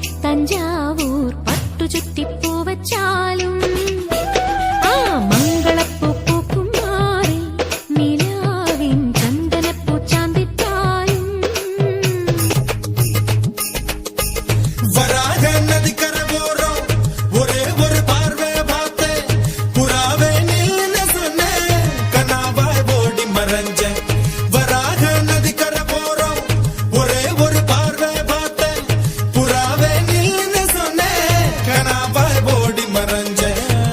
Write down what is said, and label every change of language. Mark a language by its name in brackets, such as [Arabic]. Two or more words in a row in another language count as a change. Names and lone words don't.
[Malayalam] തഞ്ചാവൂർ പട്ടു ചുറ്റിപ്പൂ വച്ചാലും ആ മംഗളപ്പൂ പൂക്കും മാറി നിലാവിൻ ചന്ദനപ്പൂ ചാന്തിട്ടാലും [Tamil] வராக நதிக்கரை போறோம் ஒரே ஒரு பார்வை பார்த்து புறாவே நில்லுன்னு சொன்னேன் கனாவாய் ஓடி மறைஞ்சேன் வராக நதிக்கரை போறோம் ஒரே ஒரு பார்வை பார்த்து புறாவே நில்லுன்னு சொன்னேன் கனாவாய் ஓடி மறைஞ்சேன்